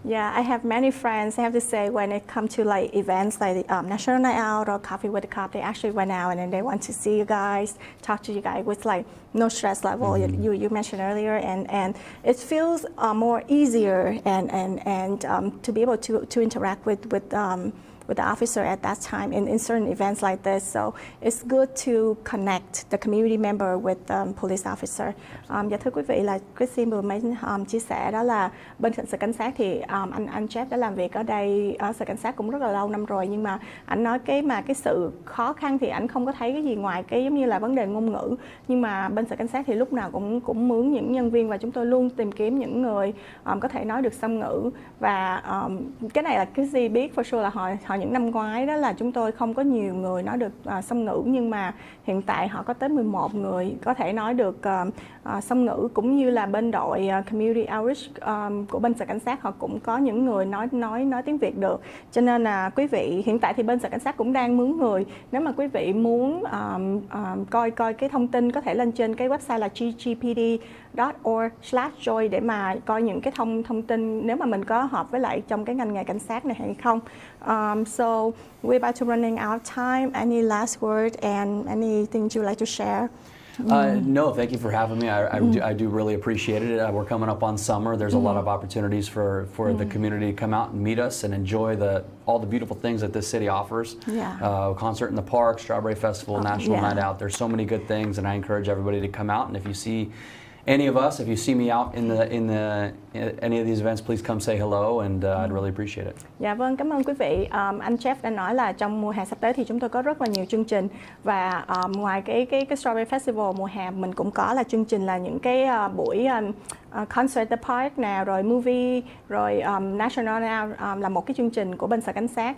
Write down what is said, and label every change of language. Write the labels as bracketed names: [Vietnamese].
[English] Yeah, I have many friends, I have to say, when it comes to like events like National Night Out or Coffee with a Cop, they actually went out and then they want to see you guys, talk to you guys with like no stress level you mentioned earlier, and it feels more easier and to be able to interact with with the officer at that time in certain events like this. So it's good to connect the community member with the police officer. [Vietnamese] Và thưa quý vị, là Christine vừa mới chia sẻ đó là bên cạnh sở cảnh sát thì anh Jeff đã làm việc ở đây ở sở cảnh sát cũng rất là lâu năm rồi, nhưng mà anh nói cái sự khó khăn thì anh không có thấy cái gì ngoài cái giống như là vấn đề ngôn ngữ. Nhưng mà bên sở cảnh sát thì lúc nào cũng mướn những nhân viên, và chúng tôi luôn tìm kiếm những người có thể nói được song ngữ. Và cái này là cái gì biết [English] for sure [Vietnamese] là họ những năm ngoái đó là chúng tôi không có nhiều người nói được song ngữ, nhưng mà hiện tại họ có tới 11 người có thể nói được song ngữ, cũng như là bên đội community outreach của bên sở cảnh sát họ cũng có những người nói tiếng Việt được. Cho nên là quý vị, hiện tại thì bên sở cảnh sát cũng đang mướn người. Nếu mà quý vị muốn coi cái thông tin, có thể lên trên cái website là ggpd.org/joy để mà coi những cái thông tin nếu mà mình có hợp với lại trong cái ngành nghề cảnh sát này hay không. [English] So we're about to running out of time. Any last word and anything you'd like to share? No, thank you for having me. I do really appreciate it. We're coming up on summer. There's a lot of opportunities for the community to come out and meet us and enjoy all the beautiful things that this city offers. Yeah. Concert in the park, Strawberry Festival, National Night Out. There's so many good things, and I encourage everybody to come out. And if you see any of us, if you see me out in any of these events, please come say hello, and I'd really appreciate it. [Vietnamese] Dạ vâng, cảm ơn quý vị. Anh Jeff đã nói là trong mùa hè sắp tới thì chúng tôi có rất là nhiều chương trình, và ngoài cái Strawberry Festival mùa hè mình cũng có là chương trình là những cái buổi concert the park nào, rồi movie, rồi National Night Out là một cái chương trình của bên sở cảnh sát.